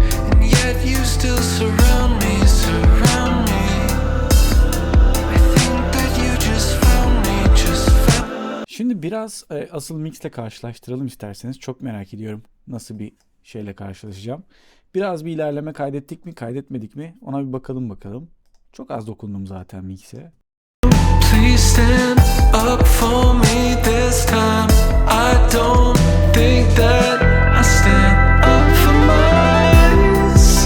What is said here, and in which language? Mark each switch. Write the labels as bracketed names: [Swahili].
[English] And yet you still surround me, surround me. I think that you just found me, just found. [Turkish] Şimdi biraz asıl mixle karşılaştıralım isterseniz. Çok merak ediyorum nasıl bir şeyle karşılaşacağım. Biraz bir ilerleme kaydettik mi, kaydetmedik mi? Ona bir bakalım. Çok az dokundum zaten mix'e. [English] Please stand up for me this time. I don't think that I stand up for myself.